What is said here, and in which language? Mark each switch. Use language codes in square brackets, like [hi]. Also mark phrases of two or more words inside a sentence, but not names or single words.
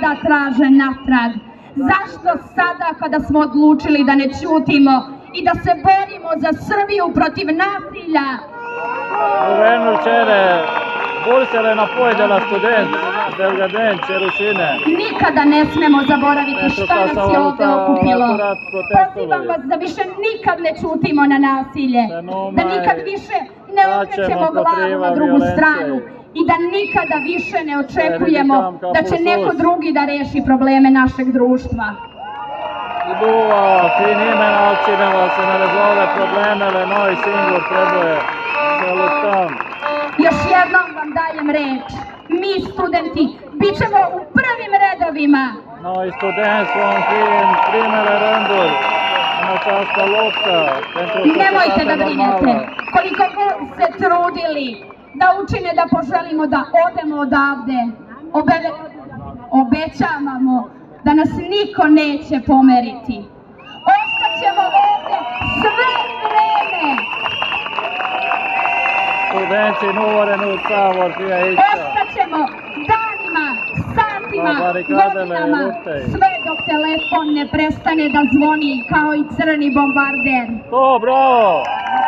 [sr] traže natrag? Zašto sada kada smo odlučili da ne ćutimo i da se borimo za Srbiju protiv nasilja? [ro] Guvernul cere bursele înapoi de la studenți belgadeni, cerușine. [sr] Nikada ne smemo zaboraviti šta nas je ovde okupilo. Pozivam vas da više nikad ne ćutimo na nasilje, da nikad više ne okrećemo glavu na drugu stranu i da nikada više ne očekujemo da će neko drugi da reši probleme našeg društva. Duva, [ro] fi nimeni altcineva să ne rezolve problemele, noi singuri trebuie să luptăm. [sr] Još jednom vam dajem reč. Mi studenti bit ćemo u prvim redovima. [ro] Noi studenți vom fi în primele rânduri în această luptă pentru [sr] Nemojte da [ro] societatea [sr] brinete. [ro] normală. [sr] Koliko god se trudili da učine da poželimo da odemo odavde, obećavamo da nas niko neće pomeriti. Ostaćemo ovde sve vreme. [ro] Studenții nu vor renunța, vor fi aici. [sr] Ostaćemo danima, satima, [ro] Na barikadele [sr] godinama, [ro] luptei. [sr] sve dok telefon ne prestane da zvoni kao i crni bombarder. To, bravo!